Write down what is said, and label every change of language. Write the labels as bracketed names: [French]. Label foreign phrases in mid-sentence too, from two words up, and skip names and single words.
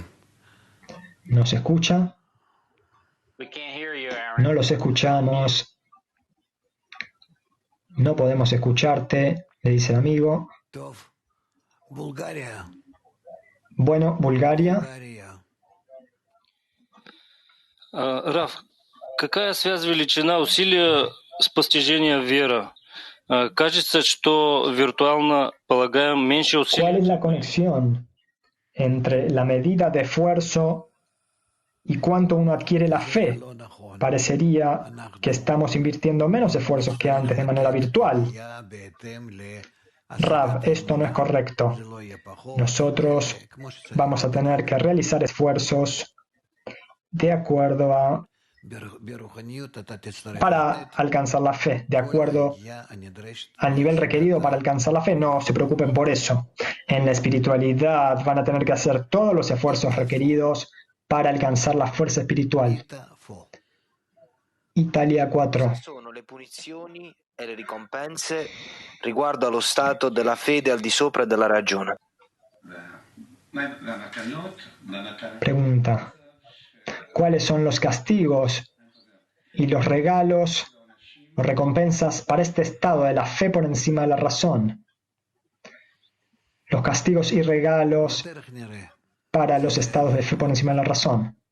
[Spanish] ¿No se escucha? No los escuchamos. No podemos escucharte, le dice el amigo. Bulgaria. Bueno, Bulgaria. [Russian] Раф, какая связь величина усилия с постижением веры? Кажется, что виртуально полагаем меньше усилий. [Spanish] ¿Cuál es la conexión entre la medida de esfuerzo y cuánto uno adquiere la fe? Parecería que estamos invirtiendo menos esfuerzos que antes de manera virtual. Rav, esto no es correcto. Nosotros vamos a tener que realizar esfuerzos de acuerdo a para alcanzar la fe, de acuerdo al nivel requerido para alcanzar la fe. No se preocupen por eso. En la espiritualidad van a tener que hacer todos los esfuerzos requeridos para alcanzar la fuerza espiritual. Italia 4. [Italian] Sono le punizioni e le ricompense riguardo allo stato della fede al di sopra della ragione. [Spanish] Pregunta. ¿Cuáles son los castigos y los regalos o recompensas para este estado de la fe por encima de la razón? Los castigos y regalos para los estados de fe por encima de la razón.